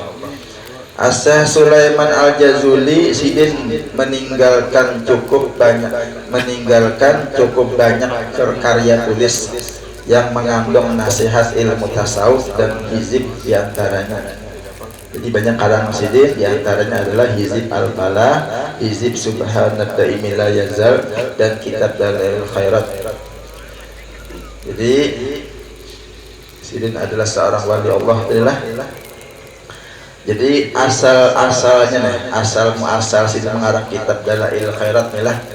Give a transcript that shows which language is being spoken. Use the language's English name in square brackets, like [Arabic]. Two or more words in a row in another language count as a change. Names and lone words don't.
[Indonesian] Syekh Sulaiman Al-Jazuli, Sidin meninggalkan cukup banyak karya tulis yang mengandung nasihat ilmu tasawuf dan hizib diantaranya. Jadi banyak karangan Sidin, diantaranya adalah hizib Al-Falah, hizib Subhanat Daimi La Yazal, dan kitab Dalail Khairat. Jadi Sidin adalah seorang wali Allah. Jadi asal-asalnya nih, asal Sidin mengarang kitab Dalail Khairat nih lah.